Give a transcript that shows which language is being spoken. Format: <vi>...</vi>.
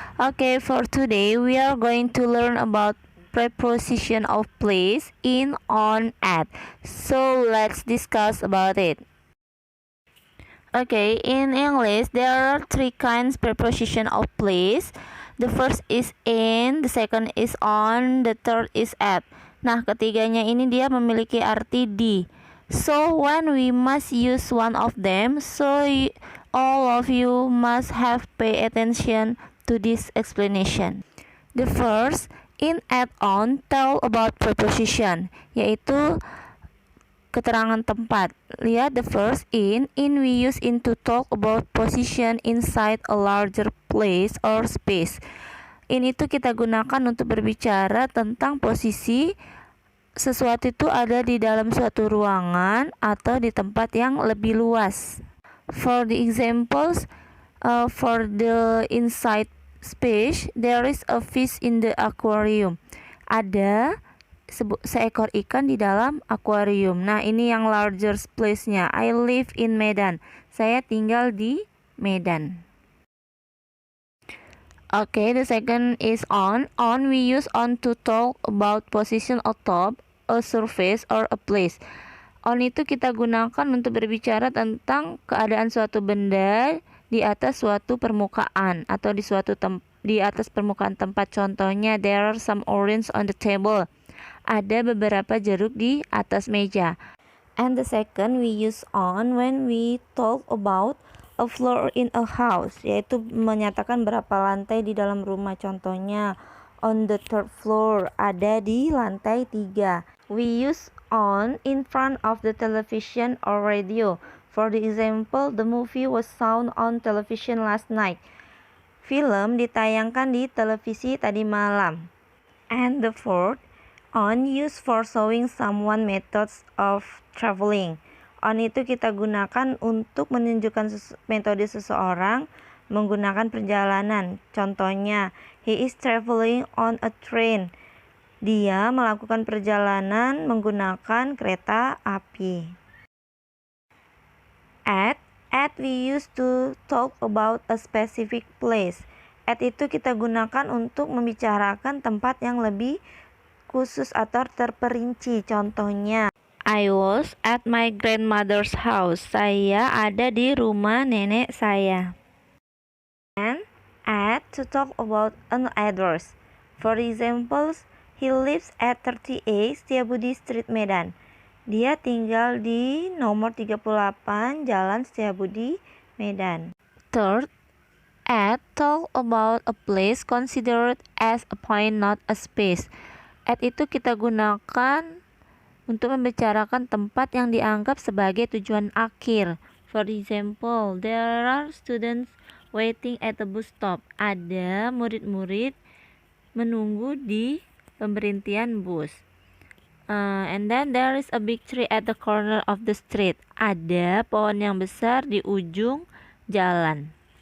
<en>Okay, for today we are going to learn about preposition of place, in, on, at. So let's discuss about it. Okay, in English there are three kinds preposition of place. The first is in, the second is on, the third is at.</en> <id>Nah, ketiganya ini dia memiliki arti di.</id> <en>So when we must use one of them, all of you must have pay attention to this explanation. The first, in, at, on tell about preposition,</en> <id>yaitu keterangan tempat.</id> <en>Lihat the first in we use in to talk about position inside a larger place or space.</en> <id>In itu kita gunakan untuk berbicara tentang posisi sesuatu itu ada di dalam suatu ruangan atau di tempat yang lebih luas.</id> <en>For the examples, for the inside space, there is a fish in the aquarium.</en> <id>Ada seekor ikan di dalam akuarium. Nah, ini yang larger place-nya.</id> <en>I live in Medan.</en> <id>Saya tinggal di Medan.</id> <en>Okay, the second is on. On we use on to talk about position atop a surface or a place.</en> <id>On itu kita gunakan untuk berbicara tentang keadaan suatu benda di atas suatu permukaan atau di atas permukaan tempat.</id> <en>Contohnya, there are some orange on the table.</en> <id>Ada beberapa jeruk di atas meja.</id> <en>And the second we use on when we talk about a floor in a house,</en> <id>yaitu menyatakan berapa lantai di dalam rumah.</id> <en>Contohnya, on the third floor,</en> <id>ada di lantai 3.</id> <en>We use on in front of the television or radio. For the example, the movie was shown on television last night.</en> <id>Film ditayangkan di televisi tadi malam.</id> <en>And the fourth, on used for showing someone methods of traveling.</en> <id>On itu kita gunakan untuk menunjukkan metode seseorang menggunakan perjalanan.</id> <en>Contohnya, he is traveling on a train.</en> <id>Dia melakukan perjalanan menggunakan kereta api.</id> <en>At we used to talk about a specific place.</en> <id>At itu kita gunakan untuk membicarakan tempat yang lebih khusus atau terperinci.</id> <en>Contohnya, I was at my grandmother's house.</en> <id>Saya ada di rumah nenek saya.</id> <en>And at to talk about an address. For examples, he lives at 38 Setiabudi Street, Medan.</en> <id>Dia tinggal di nomor 38 Jalan Setiabudi, Medan.</id> <en>Third, at talk about a place considered as a point, not a space.</en> <id>At itu kita gunakan untuk membicarakan tempat yang dianggap sebagai tujuan akhir.</id> <en>For example, there are students waiting at the bus stop.</en> <id>Ada murid-murid menunggu di pemberhentian bus.</id> <en>And then there is a big tree at the corner of the street.</en> <id>Ada pohon yang besar di ujung jalan.</id>